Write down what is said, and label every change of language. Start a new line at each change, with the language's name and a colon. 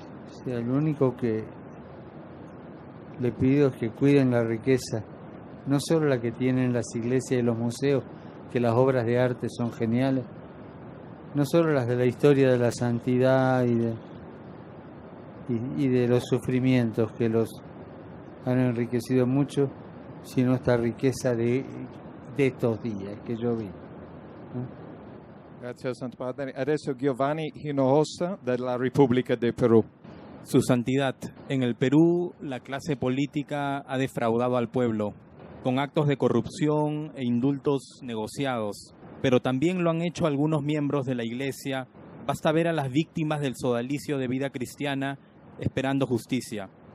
Spanish: O sea, lo único que le pido es que cuiden la riqueza, no solo la que tienen las iglesias y los museos, que las obras de arte son geniales, no solo las de la historia de la santidad y de los sufrimientos que los han enriquecido mucho, sino esta riqueza de estos días que yo vi.
Italian: Grazie Santo Padre. Adesso Giovanni Hinojosa della Repubblica del Perú.
Spanish: Su Santidad, en el Perú la clase política ha defraudado al pueblo con actos de corrupción e indultos negociados, pero también lo han hecho algunos miembros de la Iglesia. Basta ver a las víctimas del sodalicio de vida cristiana esperando justicia.